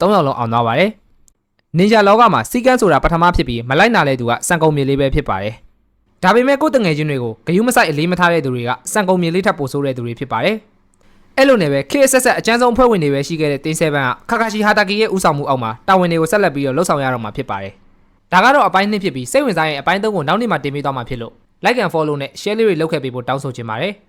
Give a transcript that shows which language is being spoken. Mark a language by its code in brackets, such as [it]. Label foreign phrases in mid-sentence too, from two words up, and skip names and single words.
[my] 3ယောက်လုံးအောင်သွားပါတယ်နင်ဂျာလောကမှာစီကန်းဆိုတာပထမဖြစ်ပြီးမလိုက်နာတဲ့သူကစံကုန်မြေလေးပဲဖြစ်ပါတယ်ဒါပေမဲ့ကိုယ်တငယ်ချင်းတွေကိုဂယုမဆိုင်အလေးမထားတဲ့သူတွေကစံကုန်မြေလေးထပ်ပို့ဆိုးတဲ့သူတွေဖြစ်ပါတယ်အဲ့လိုနဲ့ပဲ KSS အကျန်းဆုံးအဖွဲ့ဝင်တွေပဲရှိခဲ့တဲ့တင်း7ကခါခါရှီဟာတာကီရဲ့ဦးဆောင်မှုအောက်မှာတာဝန်တွေကိုဆက်လက်ပြီးတော့လှုပ်ဆောင်ရတော့မှာဖြစ်ပါတယ်ဒါကတော့အပိုင်း2ဖြစ်ပြီးစိတ်ဝင်စားရင်အပိုင်း3ကိုနောက်နေ့မှတင်ပေးသွားမှာဖြစ်လို့ [en] like and follow [my] နဲ့ share လေးတွေလုပ်ခဲ့ပေးဖို့တောင်းဆိုချင်ပါတယ်